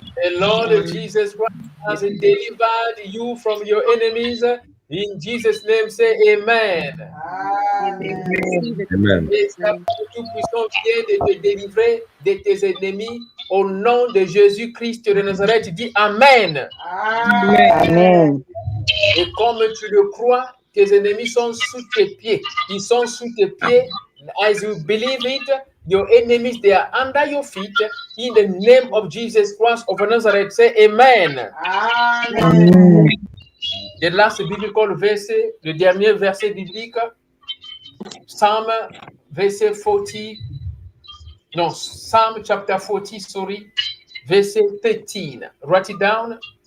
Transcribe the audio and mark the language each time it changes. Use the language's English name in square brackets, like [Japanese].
[English] The Lord Jesus Christ has delivered you from your enemies. In Jesus' name, say amen. Amen. [French] Et ça tout puissant vient de te délivrer de tes ennemis. Au nom de Jésus-Christ de Nazareth, dis amen. Amen. Et comme tu le crois, tes ennemis sont sous tes pieds. Ils sont sous tes pieds. [English] As you believe it, your enemies, they are under your feet. In the name of Jesus Christ of Nazareth, say amen. Amen. The last biblical verset, [French] le dernier verset biblique, [English] Psalm verset 40, no, Psalm chapter 40, sorry, verset 13. Write it down.